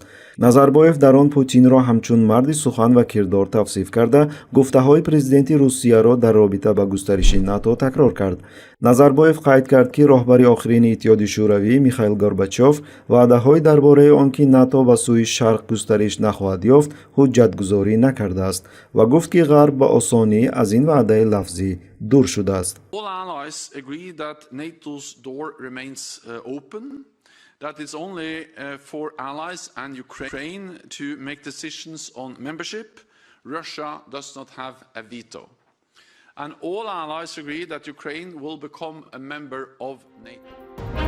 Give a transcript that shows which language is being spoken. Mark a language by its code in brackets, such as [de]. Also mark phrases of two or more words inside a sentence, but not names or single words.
[tg] Назарбоев дар он Путинро ҳамчун марди сухан ва кирдор тавсиф карда, гуфтаҳои президенти Русияро дар робита ба густариши НАТО такрор кард. Назарбоев қайд кард, ки роҳбари охирини Иттиҳоди шӯравӣ Михаил Горбачёв ваъдаҳои дар бораи он ки НАТО ба сӯи шарқ густариш нахоҳад ёфт, ҳуҷҷатгузорӣ накардааст ва гуфт, ки Ғарб ба осонӣ аз ин ваъдаи лафзӣ дур шудааст. [en] All allies agree that NATO's door remains open. That it's only for allies and Ukraine to make decisions on membership. Russia does not have a veto. And all allies agree that Ukraine will become a member of NATO.